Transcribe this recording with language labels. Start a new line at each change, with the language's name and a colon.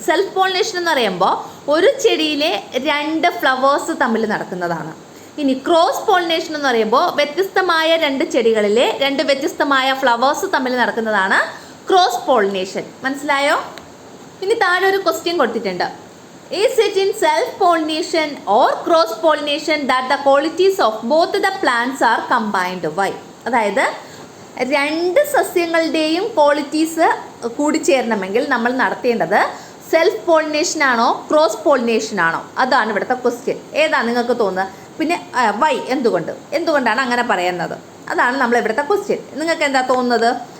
Malayalam: Self pollination എന്ന് പറയുമ്പോൾ ഒരു ചെടിയിലെ 2 ഫ്ലവേഴ്സ് തമ്മിൽ നടക്കുന്നതാണ്. ഇനി ക്രോസ് പോളിനേഷൻ എന്ന് പറയുമ്പോൾ വ്യത്യസ്തമായ 2 ചെടികളിലെ 2 വ്യത്യസ്തമായ ഫ്ലവേഴ്സ് തമ്മിൽ നടക്കുന്നതാണ് ക്രോസ് പോളിനേഷൻ. മനസ്സിലായോ? ഇനി താഴെ ഒരു ക്വസ്റ്റ്യൻ കൊടുത്തിട്ടുണ്ട്.
English: Is it in self-pollination or cross-pollination that the qualities of both the plants are combined? Why?
Malayalam: അതായത് 2 സസ്യങ്ങളുടെയും ക്വാളിറ്റീസ് കൂടിച്ചേരണമെങ്കിൽ നമ്മൾ നടത്തേണ്ടത് സെൽഫ് പോളിനേഷൻ ആണോ ക്രോസ് പോളിനേഷൻ ആണോ? അതാണ് ഇവിടുത്തെ ക്വസ്റ്റ്യൻ. ഏതാണ് നിങ്ങൾക്ക് തോന്നുന്നത്? പിന്നെ വൈ, എന്തുകൊണ്ടാണ് അങ്ങനെ പറയുന്നത്? അതാണ് നമ്മൾ ഇവിടുത്തെ ക്വസ്റ്റ്യൻ. നിങ്ങൾക്ക് എന്താ തോന്നുന്നത്?